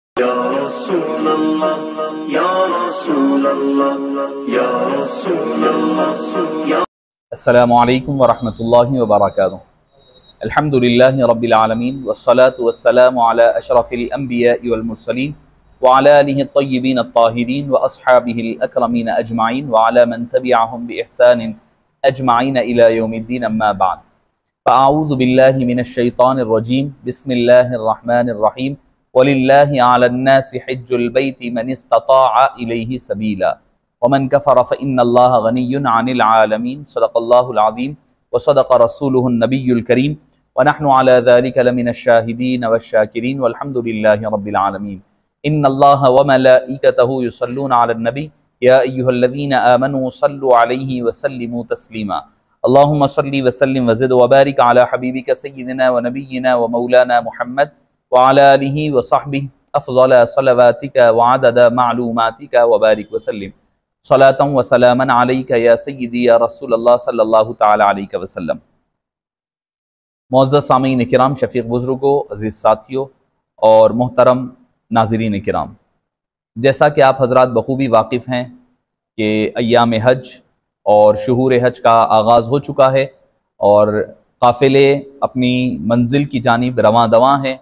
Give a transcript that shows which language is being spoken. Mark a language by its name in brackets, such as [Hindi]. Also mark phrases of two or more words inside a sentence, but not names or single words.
[Arabic] يا رسول الله يا رسول الله يا رسول الله. السلام عليكم ورحمة الله وبركاته. الحمد لله رب العالمين والصلاة والسلام على أشرف الأنبياء والمرسلين وعلى آله الطيبين الطاهرين وأصحابه الأكرمين أجمعين وعلى من تبعهم بإحسان أجمعين إلى يوم الدين، أما بعد. فأعوذ بالله من الشيطان الرجيم۔ بسم الله الرحمن الرحيم. ولله على الناس حج البيت من استطاع إليه سبيلا ومن كفر فإن الله غني عن العالمين. صدق الله العظيم وصدق رسوله النبي الكريم ونحن على ذلك لمن الشاهدين والشاكرين والحمد لله رب العالمين. إن الله وملائكته يصلون على النبي يا أيها الذين آمنوا صلوا عليه وسلموا تسليما. اللهم صل وسلم وزد وبارك على حبيبك سيدنا ونبينا ومولانا محمد وعلى آله وصحبه أفضل صلواتك وعدد معلوماتك وبارك وسلم صلاة وسلاما عليك يا سيدي يا رسول الله صلى الله تعالى عليه وسلم. [Urdu] معزز سامعین کرام، شفیق بزرگوں، عزیز ساتھیوں اور محترم ناظرین کرام، جیسا کہ آپ حضرات بخوبی واقف ہیں کہ ایام حج اور شہور حج کا آغاز ہو چکا ہے اور قافلے اپنی منزل کی جانب رواں دواں ہیں.